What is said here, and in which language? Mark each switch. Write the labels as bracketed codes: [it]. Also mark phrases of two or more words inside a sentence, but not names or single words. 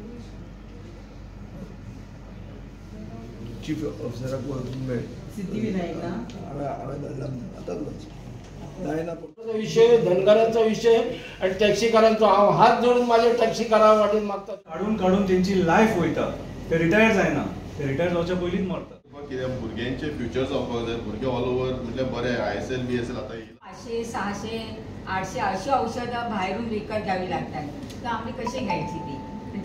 [kok] चीफ ऑफिसराक वळखून मेळ, हांवें धाडला आतांच जायना. विषय धनगरांचा विषय आणि टॅक्सीकारांचो, हांव हात जोडून माझ्या टॅक्सीकारां वाटेन मागता. काडून तेंची लायफ वयता, ते रिटायर जायना, ते रिटायर जावच्या पयलींच मरता. कित्याक भुरग्यांचे फ्युचर जावपाक जाय, भुरगे [en] all over [kok] म्हणजे बरे ISL BSL आतां [mr] 500, 600, 800 अशी औषधं बाहेरून विकत घ्यावी लागतात. तर आम्ही कशी घ्यायची ती?